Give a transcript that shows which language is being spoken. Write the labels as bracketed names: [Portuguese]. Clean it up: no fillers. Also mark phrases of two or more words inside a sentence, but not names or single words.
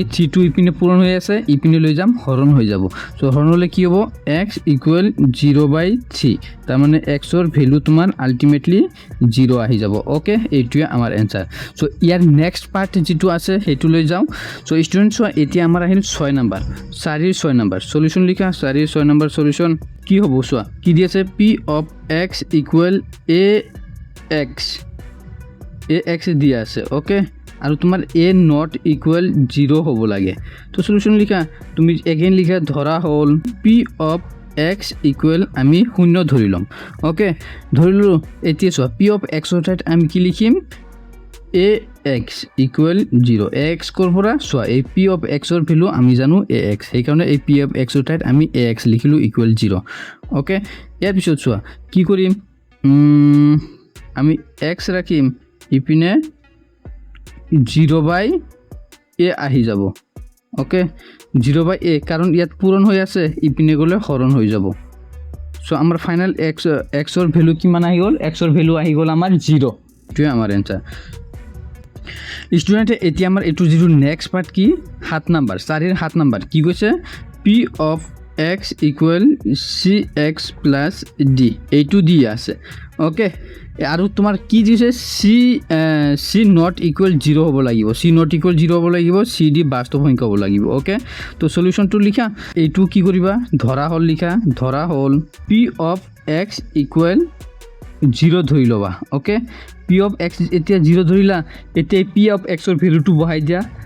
[Assamese] 3টো ইপিনে পূৰণ হৈ আছে ইপিনে লৈ যাম হৰণ হৈ যাব সো হৰণ হলে কি হ'ব x ইকুৱেল 0/3 তাৰ মানে x ৰ ভ্যালু তোমাৰ আলটিমেটলি 0 আহি যাব ওকে এইটোৱে আমাৰ [English] answer so [Assamese] ইয়াৰ [English] next part [Assamese] যেটো আছে হেতু লৈ যাও [English] so students [Assamese] এতিয়া আমাৰ আহিল 6 নম্বৰ 6 নম্বৰ সলিউশন লিখা 6 নম্বৰ সলিউশন কি হ'ব চোৱা কি দি আছে [English] p of x equal [Assamese] ax দি আছে ওকে আৰু তোমাৰ [English] a not equal 0 [Assamese] হ'ব লাগে তো সলিউশন লিখা তুমি এগেইন লিখা ধৰা হল [English] p of x equal [Assamese] আমি 0 ধৰি লম ওকে ধৰিলো এতিয়া চোৱা p of x ৰ ঠাইত আমি কি লিখিম [English] ax equal 0 [Assamese] ax কৰ পৰা চোৱা এই [English] p of x [Assamese] ৰ ভ্যালু আমি জানো ax সেই কাৰণে এই [English] p of x [Assamese] ৰ ঠাইত আমি ax লিখিলো ইকুৱেল 0 ওকে ইয়াৰ পিছত চোৱা কি কৰিম আমি x ৰাখিম ইপিনে 0/a আহি যাব ওকে 0/a কাৰণ ইয়াত পূৰণ হৈ আছে ইপিনে গলে হৰণ হৈ যাব সো আমাৰ ফাইনাল x ৰ ভ্যালু কিমান আহি গল x ৰ ভ্যালু আহি গল আমাৰ 0 টো আমাৰ [English] answer student [Assamese] এতিয়া আমাৰ এটো যেটো [English] next part [Assamese] কি 7 নম্বৰ 7 নম্বৰ কি কৈছে p [English] of x equal cx plus d [Assamese] এইটো দি আছে ওকে আৰু তোমাৰ কি দিছে [English] c not equal 0 [Assamese] হ'ব লাগিব [English] c not equal 0 [Assamese] হ'ব লাগিব c d বাস্তৱ সংখ্যা হ'ব লাগিব ওকে তো সলিউশনটো লিখা এইটো কি কৰিবা ধৰা হল লিখা ধৰা হল [English] p of x equal 0 [Assamese] ধৰি লবা ওকে [English] p of x [Assamese] এতিয়া 0 ধৰিলা এতিয়া [English] p of x [Assamese] ৰ ভ্যালুটো বহাই দিয়া